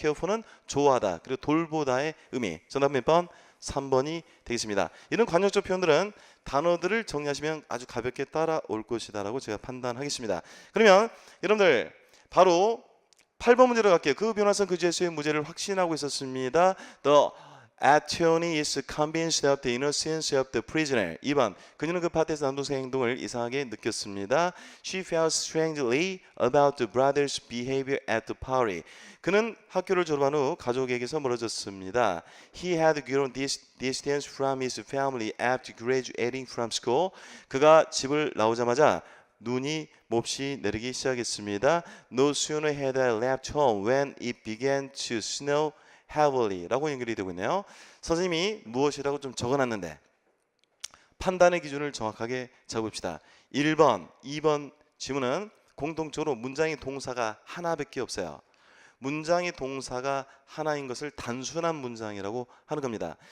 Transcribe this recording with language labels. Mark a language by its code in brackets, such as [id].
[ko] care for는 좋아하다 그리고 돌보다의 의미. 정답 몇 번? 3번이 되겠습니다. 이런 관용적 표현들은 단어들을 정리하시면 아주 가볍게 따라올 것이다 라고 제가 판단하겠습니다. 그러면 여러분들 바로 8번 문제로 갈게요. 그 변화성 그 죄수의 무죄를 확신하고 있었습니다. [en] The attorney is convinced of the innocence of the prisoner. [ko] 2번 그녀는 그 파트에서 남동생의 행동을 이상하게 느꼈습니다. [en] She felt strangely about the brother's behavior at the party. [ko] 그는 학교를 졸업한 후 가족에게서 멀어졌습니다. [en] He had grown distance from his family after graduating from school. [ko] 그가 집을 나오자마자 눈이 몹시 내리기 시작했습니다. [en] No sooner had I left home when it began to snow heavily [ko] 라고 연결이 되고 있네요. 선생님이 무엇이라고 좀 적어놨는데 판단의 기준을 정확하게 잡읍시다. 1번, 2번 지문은 공통적으로 문장의 동사가 하나밖에 없어요. 문장의 동사가 하나인 것을 단순한 문장이라고 하는 겁니다.